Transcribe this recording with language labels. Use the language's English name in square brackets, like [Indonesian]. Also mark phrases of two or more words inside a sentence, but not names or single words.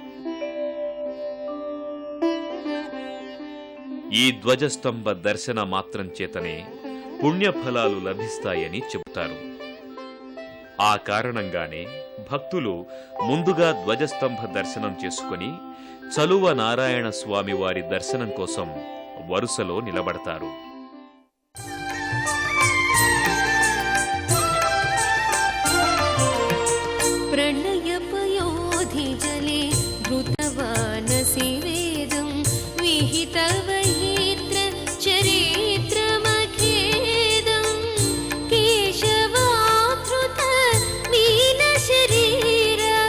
[Telugu] ఈ ధ్వజస్తంభ దర్శన మాత్రం చేతనే పుణ్యఫలాలు లభిస్తాయని చెబుతారు. ఆ కారణంగానే భక్తులు ముందుగా ధ్వజస్తంభ దర్శనం చేసుకుని చలువ నారాయణ స్వామి వారి దర్శనం కోసం వరుసలో నిలబడతారు. [Sanskrit] प्रणयपयोधि जले धृतवानसि वेदं विहितवहित्र चरित्रमखेदं केशवाधृत मीनशरीर